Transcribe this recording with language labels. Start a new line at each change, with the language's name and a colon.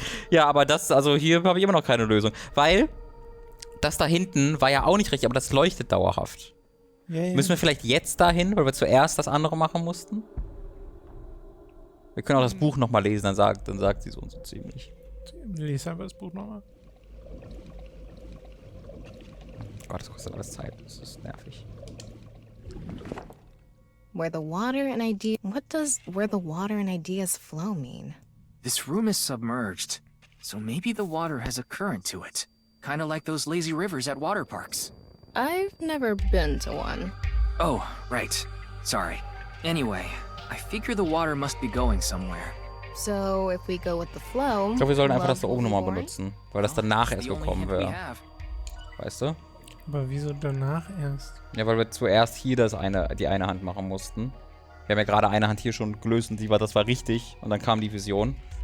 German: Ja, aber also hier habe ich immer noch keine Lösung. Weil, das da hinten war ja auch nicht richtig, aber das leuchtet dauerhaft. Ja. Müssen wir vielleicht jetzt dahin, weil wir zuerst das andere machen mussten? Wir können auch das Buch nochmal lesen, dann sagt sie so und so ziemlich. Lies einfach das Buch nochmal. Gott, das kostet alles Zeit. Das ist nervig.
English: Where the water and ideas... What does where the water and ideas flow mean? This room is submerged, so maybe the water has a current to it. Kind of like those lazy rivers at water parks. I've never been to one. Oh, right. Sorry. Anyway, I figure the water must be going somewhere. So, if we go with the flow...
German: Ich glaube, wir sollten einfach das da oben nochmal benutzen, weil das danach erst gekommen wäre. Weißt du? Aber wieso danach erst? Ja, weil wir zuerst hier die eine Hand machen mussten. Wir haben ja gerade eine Hand hier schon gelöst und das war richtig. Und dann kam die Vision.